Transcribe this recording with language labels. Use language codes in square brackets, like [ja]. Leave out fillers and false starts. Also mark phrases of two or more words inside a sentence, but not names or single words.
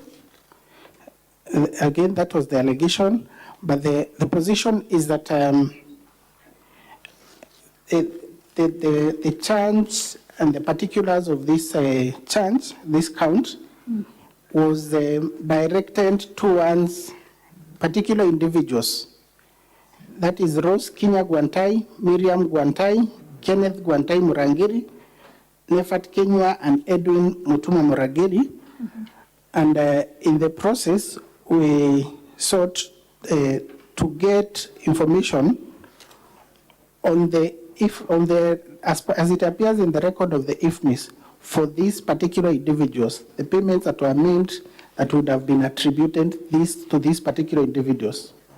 [en] Again, that was the allegation, but the position is that the charge and the particulars of this charge, this count, was directed towards particular individuals. That is Rose Kinya Gwantai, Miriam Gwantai, Kenneth Gwantai Murangiri, Nefat Kinyua, and Edwin Mutuma Muragiri. And in the process, we sought to get information on as it appears in the record of the IFMIS for these particular individuals, the payments that were made that would have been attributed to these particular individuals.